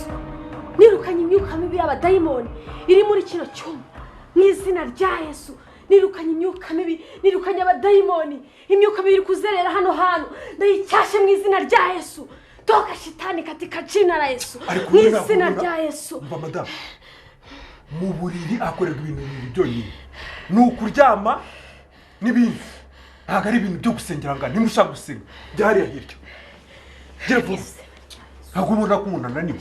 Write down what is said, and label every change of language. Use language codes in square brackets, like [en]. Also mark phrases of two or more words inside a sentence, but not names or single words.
[rw] Nirukanye imyuka mibi y'abadayimoni iri muri kino cyumba. Izina rya Yesu. Nirukanye imyuka mibi, nirukanye abadayimoni. Imyuka mibi iri kuzerera hano hantu. Ndayicyashe mu izina rya Yesu. [sw] Toka shitani katika jina la Yesu. [rw] Mu izina rya Yesu. Mva madamu. Mu buriri akorerwa ibintu byonyine. Nukuryama n'ibindi. Ntabwo ari ibintu byo gusengera ngana nimushaka gusenga. Byari hiryo. Gera vuba. Ntabwo ubona ko umuntu ananiwe.